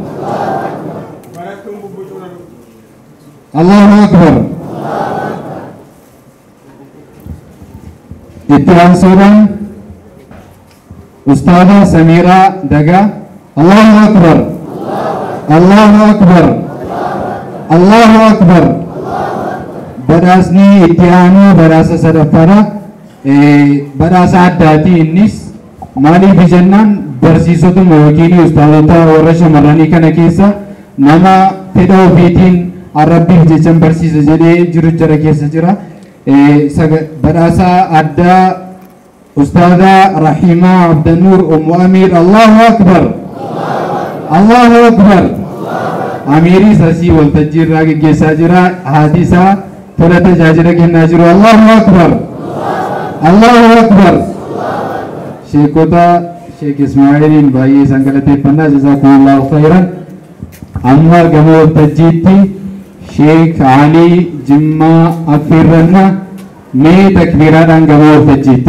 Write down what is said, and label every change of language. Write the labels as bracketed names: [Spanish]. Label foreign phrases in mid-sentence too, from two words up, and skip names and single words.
[Arabic] الله أكبر اتهام سوران أستاذة سميرة دقا الله أكبر الله أكبر الله أكبر. [Oromo] Badhaasni itti aanu badhaasa sadaffara. Badhaasa addaati innis maaliif jennaan barsiisotuma yookiin ustaazota warra shamarranii kana keessa nama fedha ofiitiin arrabbiif jechan barsiisa jedhee jiru jara keessa jira. Badhaasa addaa ustaaza Rahima Abdanuur Ummu Amiir. [Arabic] الله أكبر. الله أكبر. [Oromo] Amiirii sasii waltajjii irraa geggeessaa jira. Haati isaa tola tajaajila kennaa jiru. [Arabic] الله أكبر. الله أكبر. [Oromo] Sheekota Sheek Ismaa'iliin baay'ee isaan galateeffannaa [Arabic] جزاكم الله خيرا. [Oromo] Amma gama waltajjiitti Sheek Ali Jimmaa affeerranna mee takbiiraadhaan gama waltajjiitti.